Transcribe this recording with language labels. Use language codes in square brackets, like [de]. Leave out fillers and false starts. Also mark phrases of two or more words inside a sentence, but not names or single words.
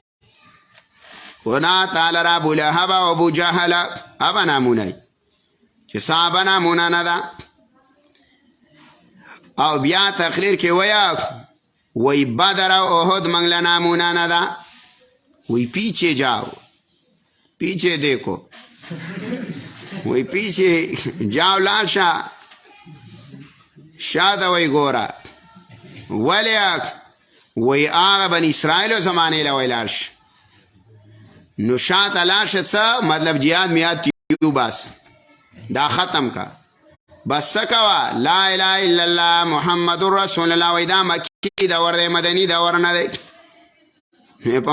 [ps] ونا تعالی را ابو لهب او ابو جهل هغه نامونه چې صحابه نامونه نه ده او بیا تقریر کې ویا وی بدر او احد موږ له نامونه نه ده وی [ur] پیچھے جاؤ پیچھے دیکھو [ps] وی [ur] پیچھے جاؤ [ps] لاړ شه شاته وی ګوره ولې وی هغه بني اسرائیلو زمانې له وی لاړ شه نو شاته لاړ شه څه مطلب جهاد میاد کیو بس دا ختم کا بس څه کوه [ar] لا اله الا الله محمد رسول الله [ps] وی دا مکی دور دی مدني دور نه دی په